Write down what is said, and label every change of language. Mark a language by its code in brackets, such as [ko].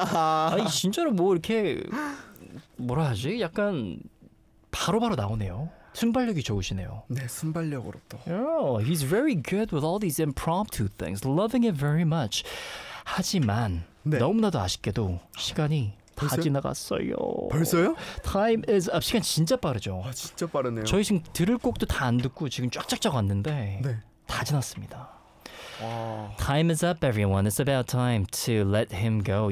[ko] 아니, 진짜로 뭐 이렇게 뭐라 하지? 약간 바로 나오네요. 순발력이 좋으시네요. 네, 순발력으로 또. [en] Oh, he's very good with all these impromptu things. Loving it very much. [ko] 하지만 네. 너무나도 아쉽게도 시간이 벌써요? 다 지나갔어요. 벌써요? [en] Time is up. [ko] 시간 진짜 빠르죠. 아, 진짜 빠르네요. 저희 지금 들을 곡도 다 안 듣고 지금 쫙쫙쫙 왔는데 네. 다 지났습니다. 와. [en] Time is up, everyone. It's about time to let him go.